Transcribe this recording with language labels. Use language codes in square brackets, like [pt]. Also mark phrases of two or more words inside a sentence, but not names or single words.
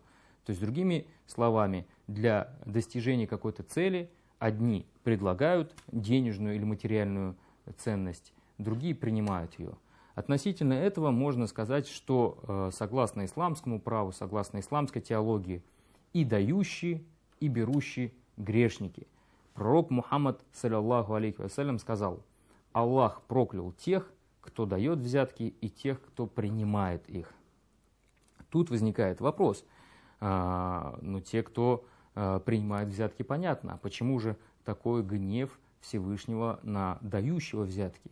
[ru] То есть, другими словами, для достижения какой-то цели одни предлагают денежную или материальную ценность, другие принимают ее. Относительно этого можно сказать, что согласно исламскому праву, согласно исламской теологии, и дающие, и берущие грешники. Пророк Мухаммад, [ar] صلى الله عليه وسلم, [ru] сказал: Аллах проклял тех, кто дает взятки, и тех, кто принимает их. Тут возникает вопрос. Те, кто принимает взятки, понятно. А почему же такой гнев Всевышнего на дающего взятки?